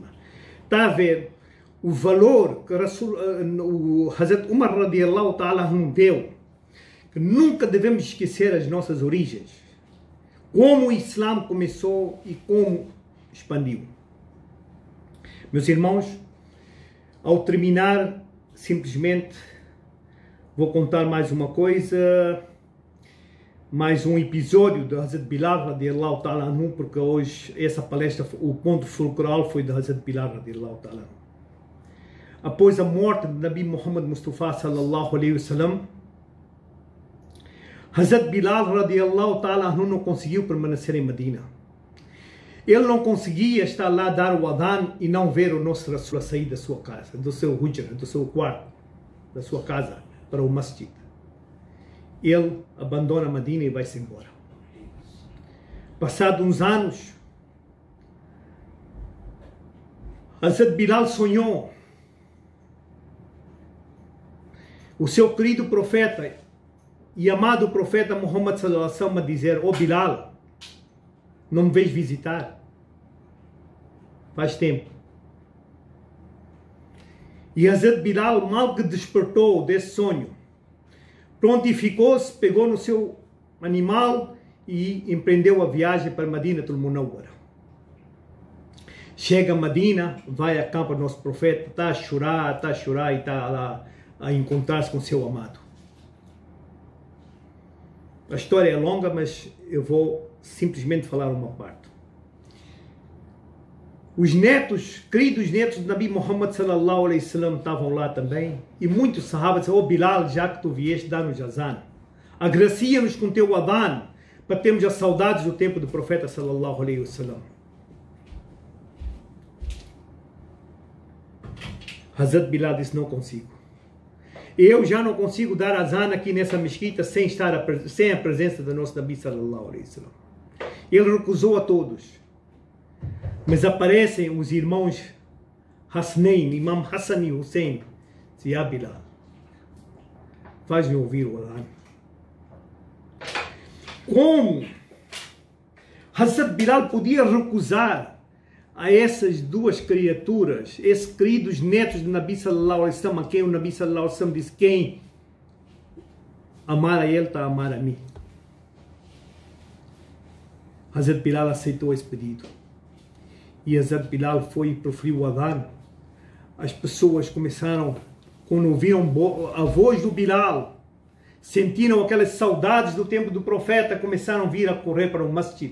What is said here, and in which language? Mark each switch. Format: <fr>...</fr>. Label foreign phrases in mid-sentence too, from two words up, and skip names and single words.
<pt>Está a ver o valor que o Hazrat Umar</pt> <ar>رضي الله تعالى</ar> <pt>deu, que nunca devemos esquecer as nossas origens, como o Islã começou e como expandiu. Meus irmãos, ao terminar, simplesmente vou contar mais uma coisa, mais um episódio de Hazrat Bilal</pt> <ar>رضي الله تعالى عنه,</ar> <pt>porque hoje essa palestra, o ponto fulcral foi de Hazrat Bilal</pt> <ar>رضي الله تعالى عنه.</ar> <pt>Após a morte de Nabi Muhammad Mustafa</pt> <ar>صلى الله عليه وسلم,</ar> <pt>Hazrat Bilal</pt> <ar>رضي الله تعالى عنه</ar> <pt>não conseguiu permanecer em Medina. Ele não conseguia estar lá a dar o adhan e não ver o nosso Rasul sair da sua casa, do seu hujra, do seu quarto, da sua casa, para o masjid. Ele abandona Medina e vai-se embora. Passados uns anos, Hazrat Bilal sonhou o seu querido profeta e amado profeta Muhammad</pt> <ar>صلى الله عليه وسلم</ar> <pt>a dizer: "Oh Bilal, não me vens visitar? Faz tempo." E Hazrat Bilal, mal que despertou desse sonho, prontificou-se, pegou no seu animal e empreendeu a viagem para Madinatul Munawwara. Chega a Madina, vai a campo do nosso profeta, está a chorar e está lá a encontrar-se com seu amado. A história é longa, mas eu vou simplesmente falar uma parte. Os netos, queridos netos de Nabi Muhammad</pt> <ar>صلى الله عليه وسلم</ar> <pt>estavam lá também, e muitos sahabas disseram: "Oh Bilal, já que tu vieste, dá-nos azan. Agracia-nos com teu adhan, para termos as saudades do tempo do profeta</pt> <ar>صلى الله عليه وسلم."</ar> <pt>Hazrat Bilal disse: "Não consigo. Eu já não consigo dar azan aqui nessa mesquita sem a presença do nosso Nabi</pt> <ar>صلى الله عليه وسلم."</ar> <pt>Ele recusou a todos. Mas aparecem os irmãos Hasnain, Imam Hassan e Hussein. Diz: "Ya Bilal, faz-me ouvir o adhan." Como Hazrat Bilal podia recusar a essas duas criaturas, esses queridos netos de Nabi</pt> <ar>صلى الله عليه وسلم,</ar> <pt>a quem o Nabi</pt> <ar>صلى الله عليه وسلم</ar> <pt>disse: "Quem amar a ele está a amar a mim"? Hazrat Bilal aceitou esse pedido. E Hazrat Bilal foi e proferiu o adhan. As pessoas começaram, quando ouviram a voz do Bilal, sentiram aquelas saudades do tempo do profeta, começaram a vir a correr para o masjid.</pt>